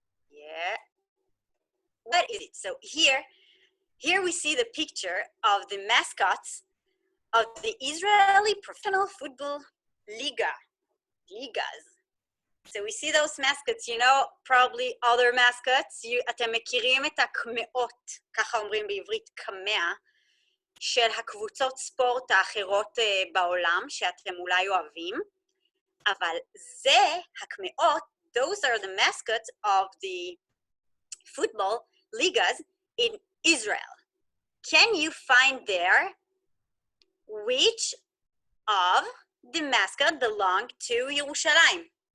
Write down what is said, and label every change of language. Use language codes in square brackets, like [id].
[en] Yeah. What is it? So here we see the picture of the mascots of the Israeli Professional Football Ligas. So we see those mascots, you know, probably other mascots. [he] אתם מכירים את הקמעות, ככה אומרים בעברית קמע, של הקבוצות ספורט האחרות בעולם, שאתם אולי אוהבים. אבל זה הקמעות, [en] those are the mascots of the football ligas in Israel. Can you find there which of the mascot belong to Yerushalayim?